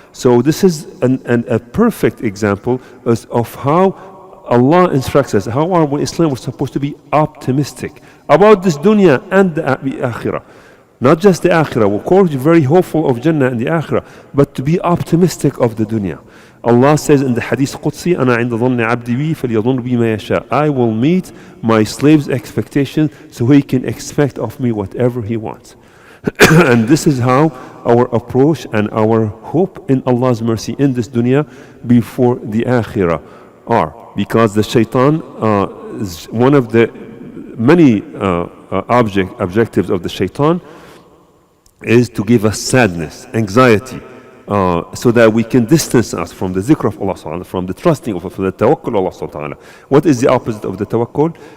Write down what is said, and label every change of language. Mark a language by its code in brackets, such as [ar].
[en] So this is a perfect example of how Allah instructs us, how our Islam was supposed to be optimistic about this dunya and the akhirah. Not just the akhirah, of course, very hopeful of Jannah and the akhirah, but to be optimistic of the dunya. Allah says in the Hadith Qudsi, [ar] أَنَا عِنْدَ ظَنِّ عَبْدِي بِي فَلْيَظُنْ بِي مَا يَشَاءُ. [en] I will meet my slave's expectations, so he can expect of me whatever he wants. And this is how our approach and our hope in Allah's mercy in this dunya before the akhirah are. Because the shaitan is one of the many objectives of the shaitan is to give us sadness, anxiety, so that we can distance us from the zikr of Allah subhanahu wa ta'ala, from the trusting of Allah, from the tawakkul of Allah subhanahu wa ta'ala. What is the opposite of the tawakkul?